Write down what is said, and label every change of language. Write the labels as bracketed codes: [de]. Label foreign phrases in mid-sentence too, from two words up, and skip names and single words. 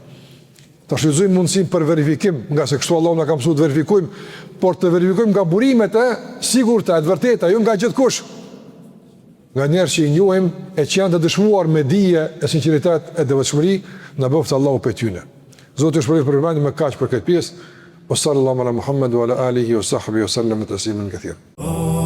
[sq] Ta shfrytëzojmë mundësinë për verifikim, nga se kështu Allahu na ka mësuar të verifikojmë, por të verifikojmë nga burimet e sigurta, e të vërteta, jo nga gjithkush. Nga njerëz që i njohim e që janë të dëshmuar me dije e sinqeritet e devotshmëri, na bëft Allahu prej tyre. Zoti ju shpëlbej për vëmendje me kaq për këtë pjesë. [ar] صلى الله على محمد وعلى آله وصحبه وسلم تسليما كثيرا.